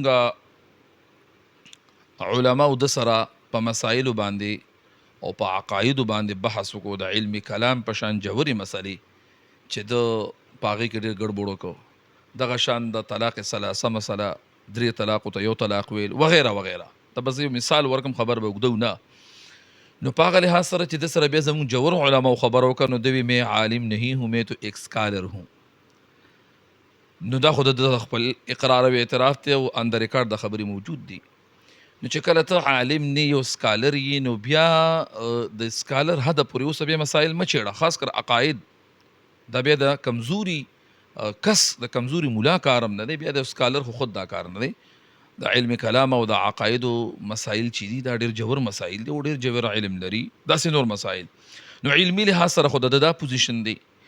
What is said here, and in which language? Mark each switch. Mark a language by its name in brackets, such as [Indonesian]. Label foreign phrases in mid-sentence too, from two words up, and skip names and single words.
[Pashto] زمونږ علماو د سره په مسایلو باندې او په عقایدو باندې بحث وکړو د علم کلام په شان جوړې مسلې چې د په هغې کې ډېر ګډوډ وکړو دغه شان د طلاق ثلاثه مسله درې طلاقو ته یو طلاق ویل وغیره وغیره ته بس یو مثال ورکم خبر به اوږده نه نو په هغه لحاظ سره چې د سره بیا زموږ جوړ علماو خبره وکړه نو دوی [Urdu] میں عالم نہیں ہوں میں تو ایک سکالر ہوں [Pashto] نو دا خو د خپل اقرار او اعتراف ته او اندر ریکارډ د خبرې موجود دي نو چې کله ته عالم نه یو سکالر یې نو بیا د سکالر حد پورې اوسه بیا مسایل مه چیړه خاص کر عقاید دا بیا د کمزوري کس د کمزوري مولا کار هم نه دی بیا د سکالر خو خود دا کار نه دی د علم کلام او د عقایدو مسایل چې دي دا ډېر جوړ مسایل دي او ډېر جوړ علم لري داسې نور مسایل نو علمي لحاظ سره خو د دا پوزیشن دی